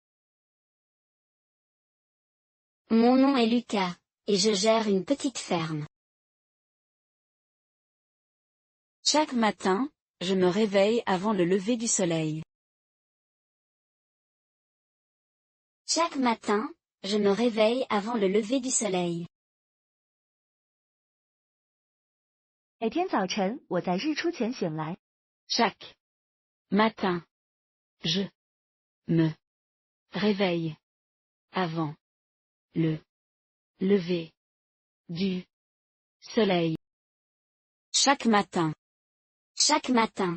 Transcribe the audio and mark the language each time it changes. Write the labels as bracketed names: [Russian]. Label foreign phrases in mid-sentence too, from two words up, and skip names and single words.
[French] Mon nom est Lucas, et je gère une petite ferme. Chaque matin, je me réveille avant le lever du soleil. Chaque matin, je me réveille avant le lever du soleil. [Chinese] 每天早晨，我在日出前醒来。 [French] Chaque matin, je me réveille avant le lever du soleil. Chaque matin. Chaque matin.